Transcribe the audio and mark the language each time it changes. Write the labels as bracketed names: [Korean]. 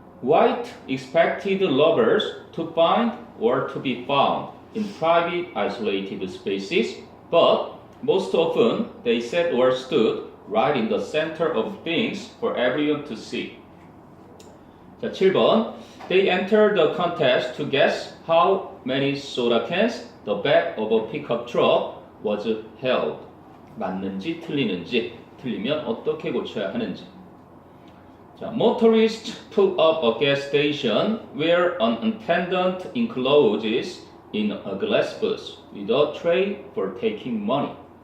[English] White expected lovers to find or to be found in private isolated spaces, but most often they sat or stood right in the center of things for everyone to see. [Korean] 자, 7번. [English] They entered the contest to guess how many soda cans the back of a pickup truck was held. [Korean] 맞는지 틀리는지, 틀리면 어떻게 고쳐야 하는지. 자, [English] motorists pull up a gas station where an attendant encloses in a glass booth with a tray for taking money.